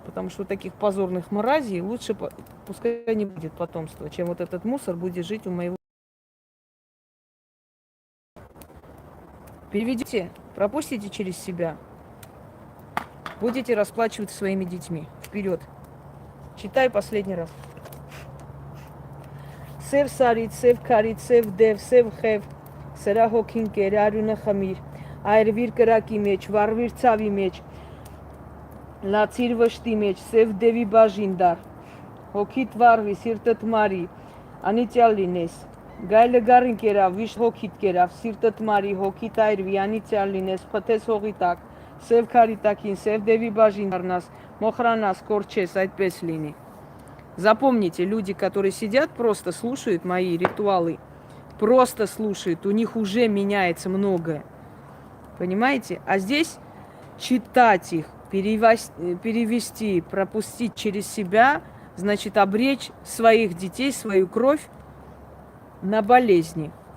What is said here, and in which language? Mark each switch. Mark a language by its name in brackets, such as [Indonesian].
[Russian] Потому что у таких позорных мразей лучше, пускай не будет потомства, чем вот этот мусор будет жить у моего. Переведите, пропустите через себя. Будете расплачиваться своими детьми. Вперед. Читай последний раз. [Armenian] Сев сарит, сев карит, сев дев, сев хев, сера հոգին կեր, արյունը խմիր, այրվիր կրակի մեջ, վառվիր ցավի մեջ, լացիր վշտի մեջ, սև դևի բաժին դար, հոգիդ վառվի, սիրտդ մարի, անիծյալ լինես, գայլը գառին կերավ, վիշտ հոգիդ կերավ, սիրտդ մարի, հոգիդ այրվի, անիծյալ լինես, փթես հողի տակ, սև քարի տակին, սև դևի բաժին դառնաս, մոխրանաս, կորչես, այդպես լինի. [Russian] Запомните, люди, которые сидят, просто слушают мои ритуалы, просто слушают, у них уже меняется многое. Понимаете? А здесь читать их, перевести, пропустить через себя, значит, обречь своих детей, свою кровь на болезни.